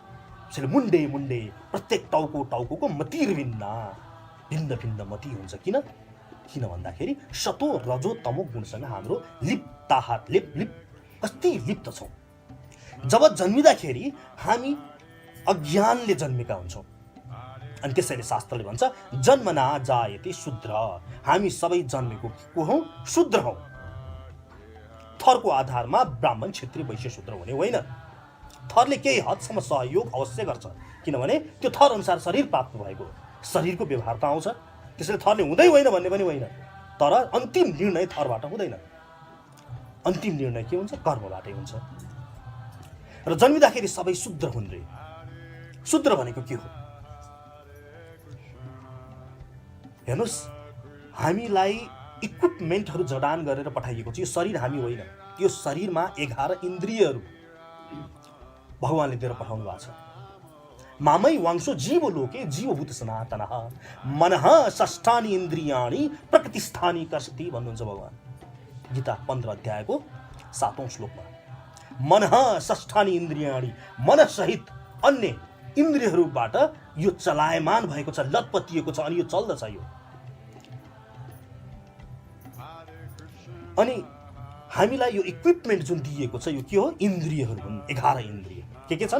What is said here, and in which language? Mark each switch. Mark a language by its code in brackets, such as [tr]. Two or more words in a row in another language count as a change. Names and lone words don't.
[ne] त्यसैले [sa] मुण्डे मुण्डे, [ne] प्रत्येक टाउको मतिर भिन्ना, भिन्न भिन्न मति हुन्छ। किन भन्दाखेरि सतो रजो तमो गुणसँग हाम्रो लिप कति लिप्त छौँ। जब जन्मिँदाखेरि हामी अज्ञानले जन्मेका हुन्छौँ। अनि त्यसैले शास्त्रले भन्छ [sa] जन्मना जायते शूद्र। [ne] हामी सबै जन्मेको को हौँ? शूद्र हौँ। थरको आधारमा ब्राह्मण क्षत्रिय वैश्य शूद्र हुने होइन। थरले केही हदसम्म सहयोग अवश्य गर्छ, किनभने त्यो थर अनुसार शरीर प्राप्त भएको शरीरको व्यवहार त आउँछ। त्यसैले थरले हुँदै होइन भन्ने पनि होइन, तर अन्तिम निर्णय थरबाट हुँदैन। अन्तिम निर्णय के हुन्छ? कर्मबाटै हुन्छ। र जन्मिँदाखेरि सबै शूद्र हुन् रे। शूद्र भनेको के हो? हेर्नुहोस्, हामीलाई इक्विपमेन्टहरू जडान गरेर पठाइएको छ। यो शरीर हामी होइन, यो शरीरमा 11 इन्द्रियहरू भगवानले दिएर पठाउनु भएको छ। [sa] मामै वांशो जीवलोके जीवभूत सनातनः मनः षष्ठानि इन्द्रियाणि प्रकृतिस्थानि कर्षति [ne] भन्नुहुन्छ भगवान गीता 15 अध्यायको 7औं श्लोकमा। [sa] मनः षष्ठानि इन्द्रियाणि, [ne] मन सहित अन्य इन्द्रियहरूबाट यो चलायमान भएको छ, लतपतिएको छ, अनि यो चल्दछ। यो अनि हामीलाई यो इक्विपमेन्ट जुन दिएको छ यो के हो? इन्द्रियहरू हुन्। 11 इन्द्रिय के छन्?